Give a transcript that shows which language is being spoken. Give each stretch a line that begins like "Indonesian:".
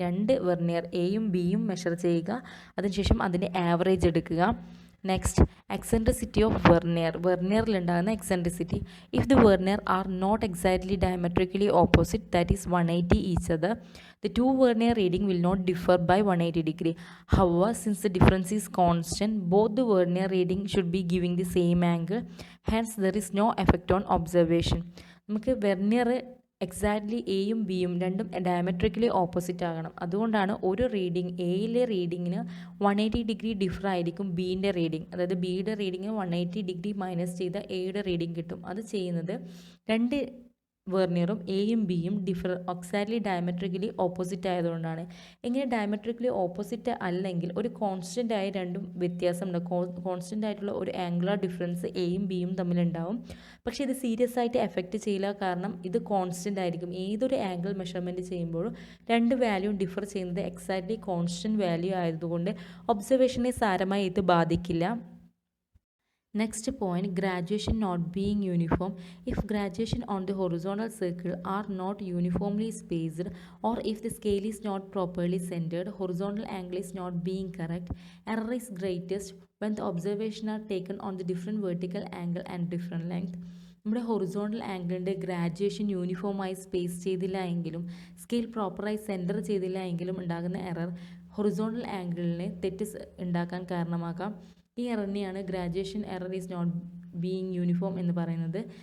Malayalam: രണ്ട് വെർണിയർ എയും ബിയും മെഷർ ചെയ്യുക, അതിനുശേഷം അതിൻ്റെ ആവറേജ് എടുക്കുക.
English: Next, eccentricity of vernier.
Malayalam: വെർണിയറിലുണ്ടാകുന്ന eccentricity.
English: If the vernier are not exactly diametrically opposite, that is 180 each other, the two vernier reading will not differ by 180 degree. However, since the difference is constant, both the vernier reading should be giving the same angle. Hence, there is no effect on observation.
Malayalam: നമുക്ക് vernier exactly എയും ബിയും രണ്ടും diametrically opposite ആകണം. അതുകൊണ്ടാണ് ഒരു reading, എയിലെ റീഡിങ്ങിന് 180 degree differ ആയിരിക്കും ബീൻ്റെ reading. അതായത് ബിയുടെ റീഡിങ്ങിന് 180 ഡിഗ്രി മൈനസ് ചെയ്ത എയുടെ റീഡിംഗ് കിട്ടും. അത് ചെയ്യുന്നത് രണ്ട് വെർണിയറും എയും ബിയും എക്സാക്ട്ലി ഡയമെട്രിക്കലി ഓപ്പോസിറ്റ് ആയതുകൊണ്ടാണ്. ഇങ്ങനെ ഡയമെട്രിക്കലി ഓപ്പോസിറ്റ് അല്ലെങ്കിൽ ഒരു കോൺസ്റ്റൻ്റ് ആയ രണ്ടും വ്യത്യാസമുണ്ട്. കോൺസ്റ്റൻ്റ് ആയിട്ടുള്ള ഒരു ആംഗുലർ ഡിഫറൻസ് എയും ബിയും തമ്മിലുണ്ടാവും. പക്ഷേ ഇത് സീരിയസ് ആയിട്ട് എഫക്റ്റ് ചെയ്യില്ല, കാരണം ഇത് കോൺസ്റ്റൻ്റ് ആയിരിക്കും. ഏതൊരു ആംഗിൾ മെഷർമെൻറ്റ് ചെയ്യുമ്പോഴും രണ്ട് വാല്യൂ ഡിഫർ ചെയ്യുന്നത് എക്സാക്ട്ലി കോൺസ്റ്റൻറ്റ് വാല്യൂ ആയതുകൊണ്ട് ഒബ്സർവേഷനെ സാരമായി ഇത് ബാധിക്കില്ല.
English: Next point, graduation not being uniform. If graduation on the horizontal circle are not uniformly spaced, or if the scale is not properly centered, horizontal angle is not being correct, error is greatest when the observation are taken on the different vertical angle and different length.
Malayalam: നമ്മുടെ horizontal ആംഗിളിൻ്റെ graduation യൂണിഫോമായി space ചെയ്തില്ല എങ്കിലും scale പ്രോപ്പറായി centre ചെയ്തില്ല എങ്കിലും ഉണ്ടാകുന്ന error horizontal ആംഗിളിനെ തെറ്റ് ഉണ്ടാക്കാൻ കാരണമാക്കാം. ഈ എററിനെയാണ്
English: graduation error is not being uniform
Malayalam: എന്ന് പറയുന്നത്.